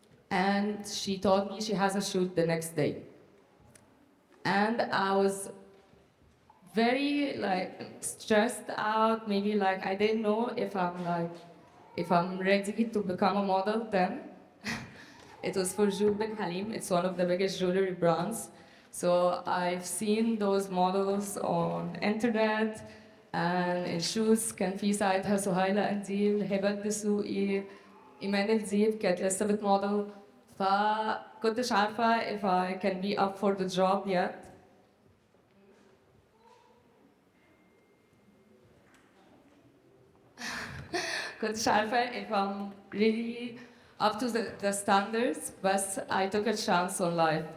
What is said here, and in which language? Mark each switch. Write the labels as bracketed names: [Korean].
[English] And she told me she has a shoot the next day. And I was very stressed out, maybe I didn't know if I'm ready to become a model then. It was for Sherouk Halim. It's one of the biggest jewelry brands. So I've seen those models on internet and in shoes. [Arabic] كان في ساعتها سهيلة أنديل، هبة الدسوقي، إيمان الديب كانت لسه بتموديل. فكنتش عارفة [English] if I can be up for the job yet. [Arabic] كنتش عارفة [English] if I'm really up to the standards, but I took a chance on life.